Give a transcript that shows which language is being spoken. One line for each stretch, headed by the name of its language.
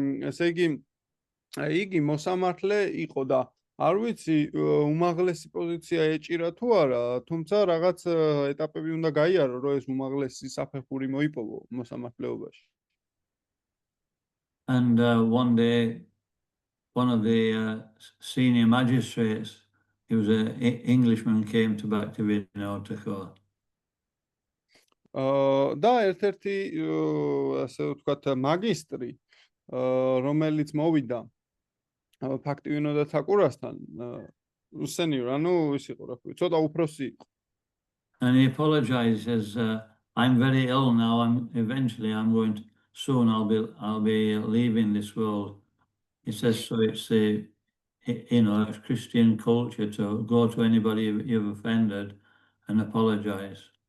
Georgian: ესე იგი მოსამართლე იყო და არ ვიცი უმაღლესი პოზიცია ეჭირა თუ არა, თუმცა რაღაც ეტაპები უნდა გაიარო, რომ ეს უმაღლესი საფეხური მოიპოვო მოსამართლეობაში.
English: And one day, one of the senior magistrates, he was an Englishman, came to Bhaktivinoda Thakur.
Georgian: და ერთ-ერთი ასე ვთქვათ მაგისტრი, რომელიც მოვიდა ფაქტივინოდა თაკურასთან, senior, ანუ ის იყო, რა ქვია, ცოტა უფროსი იყო.
English: And he apologized, says, I'm very ill now, eventually I'm going to, soon I'll be leaving this world. He says, so it's you know, it's Christian culture to go to anybody you've offended and apologize.